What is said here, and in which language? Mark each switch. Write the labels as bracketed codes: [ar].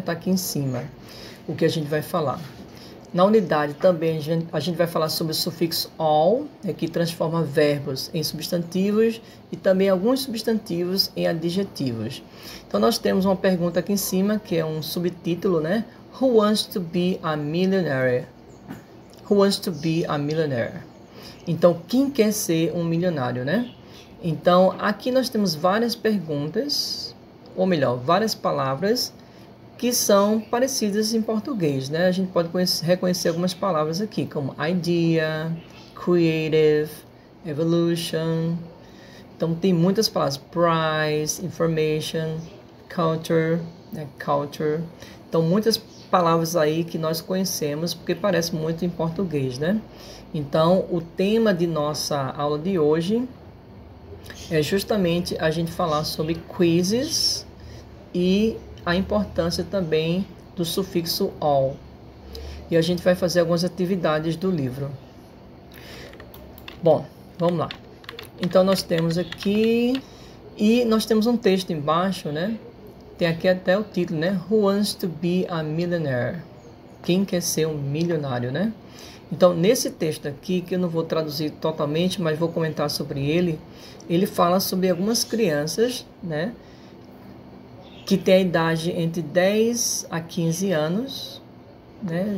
[pt] Tá aqui em cima o que a gente vai falar. Na unidade também a gente vai falar sobre o sufixo all, que transforma verbos em substantivos e também alguns substantivos em adjetivos. Então nós temos uma pergunta aqui em cima que é um subtítulo, né? [en] Who wants to be a millionaire? Who wants to be a millionaire? [pt] Então, quem quer ser um milionário, né? Então, aqui nós temos várias perguntas, ou melhor, várias palavras que são parecidas em português, né? A gente pode reconhecer algumas palavras aqui, como idea, creative, evolution. Então, tem muitas palavras, price, information, culture, né? Culture. Então, muitas palavras aí que nós conhecemos, porque parece muito em português, né? Então, o tema de nossa aula de hoje é justamente a gente falar sobre quizzes e a importância também do sufixo all. E a gente vai fazer algumas atividades do livro. Bom, vamos lá. Então, nós temos aqui, e nós temos um texto embaixo, né? Tem aqui até o título, né? [en] Who wants to be a millionaire? [pt] Quem quer ser um milionário, né? Então, nesse texto aqui, que eu não vou traduzir totalmente, mas vou comentar sobre ele, ele fala sobre algumas crianças, né? Que têm a idade entre 10 a 15 anos, né?